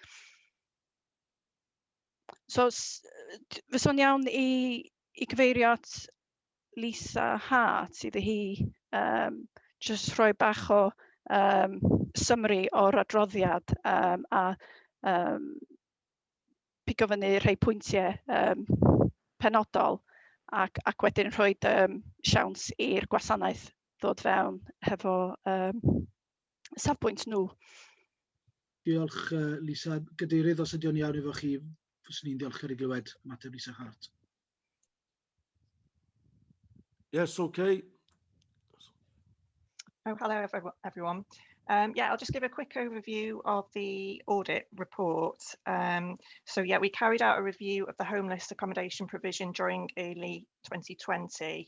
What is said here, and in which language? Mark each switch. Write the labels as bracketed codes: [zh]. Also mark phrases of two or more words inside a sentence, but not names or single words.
[cy] So, fysa'n iawn i gyfeirio at Lisa Hart, iddi hi jyst rhoi bach o summary o'r adroddiad a pigo fyny rhai pwyntiau penodol ac wedyn rhoi siawns i'r gwasanaeth ddod fewn hefo safbwynt nhw. Diolch Lisa. Gadeirydd, os ydy o'n iawn efo chi, fyswn ni'n diolchgar i glywed ymateb Lisa Hart. [en] Yes, okay. Oh, hello everyone. Yeah, I'll just give a quick overview of the audit report. So yeah, we carried out a review of the homeless accommodation provision during early 2020.